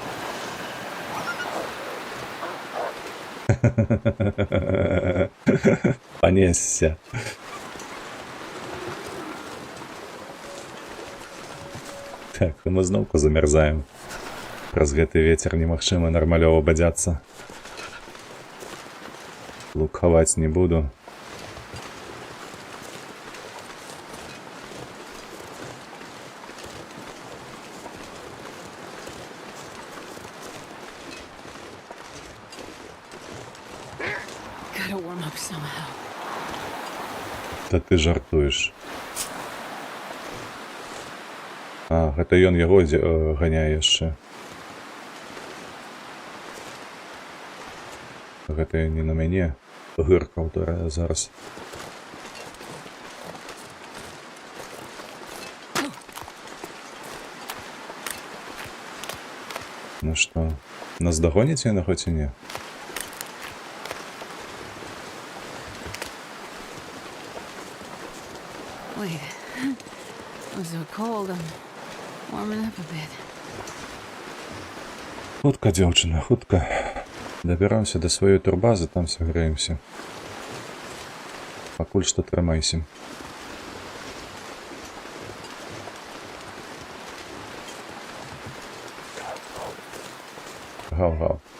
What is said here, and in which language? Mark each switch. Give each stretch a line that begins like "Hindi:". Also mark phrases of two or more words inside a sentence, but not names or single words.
Belarusian: Панесся. Так, мы зноўку замярзаем. Праз гэты вецер немагчыма нармалёва бадзяцца. Лук хаваць не буду.
English: Gotta warm up somehow.
Belarusian: Та ты жартуеш. А, гэта ён яго ганяе яшчэ. Гэта не на мяне гыркаў зараз. Ну што, нас дагоніць яна хоць і не?
English: Wait. I'm so cold. I'm warming up a bit.
Belarusian: Хутка, дзяўчына, хутка. Дабіраемся да сваёй турбазы, там саграемся. Пакуль што трымайся. Гаў-гаў.